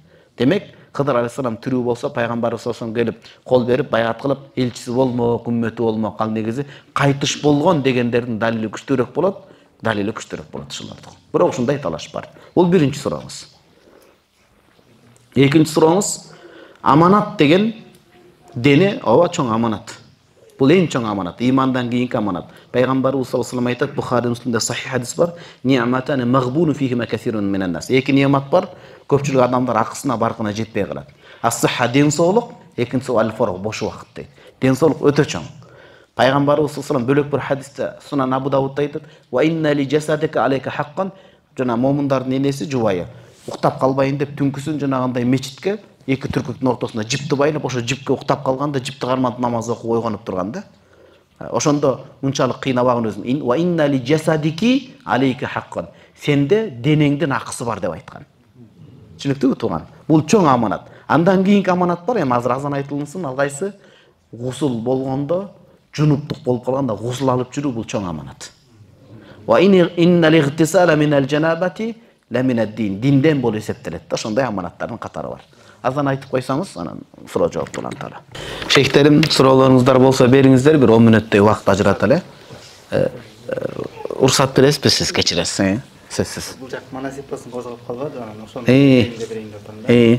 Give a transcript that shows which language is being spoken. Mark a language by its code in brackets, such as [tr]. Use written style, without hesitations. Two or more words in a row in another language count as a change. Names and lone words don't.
[ky] Демек, Кыдыр алейхиссалам тирүү болсо, пайгамбарыбыз [ar] صلى الله عليه [ky] келип, кол берип, баягат кылып, элчиси болмок, үммөтү болмок, ал негизи кайтыш болгон дегендердин далили күчтүүрөөк болот, далили күчтүүрөөк болот ушулардын. Бирок ушундай талаш бар. Бул биринчи сурооңуз. Экинчи сурооңуз, аманат деген дене ооба чоң аманат. Бул эң чоң аманат, имандан кийинки аманат. Пайгамбарыбыз [ar] صلى الله عليه [ky] айтат, Бухари Муслимде сахих хадис бар. [ar] نعمتان مغبون فيهما كثير من الناس. [ky] Эки немат бар, көпчүлүк адамдар акысына баркына жетпей калат. Ас-сахха ден соолук, экинчиси аль-фараг бош убакыт дейт. Ден соолук өтө чоң. Пайгамбарыбыз [ar] صلى الله عليه [ky] бөлөк бир хадисте Сунан Абу Давудда айтат: [ar] "وإن لجسدك عليك حقا", [ky] жана момундардын энеси жубайы. Уктап калбайын деп түнкүсүн жанагындай мечитке эки түркүктүн ортосунда жипти байлап, ошо жипке уктап калганда жипти карматып намаз окуп ойгонуп турган да. Ошондо мынчалык кыйнабаган өзүн. [ar] وإن لجسدك عليك حقا. [ky] Сенде денеңдин акысы бар деп айткан. Түшүнүктүүбү тууган? Бул чоң аманат. Андан кийинки аманат бар, эми азыр азан айтылынсын, ал кайсы? Гусул болгондо, жунуптук болуп калганда гусул алып жүрүү бул чоң аманат. [ar] وإن الاغتسال من الجنابة لمن الدين. [ky] Динден болуп эсептелет да, ошондой аманаттардын катары бар. азан айтып койсаңыз, анан суроо жооп уланталы. Шейхтерим, суроолоруңуздар болсо бериңиздер, бир 10 мүнөттөй убакыт ажыраталы. Уруксат бересизби сиз, кечиресиз, сөзсүз. Бул жак манасипасын козгоп калбады, анан ошону берейин деп атам да.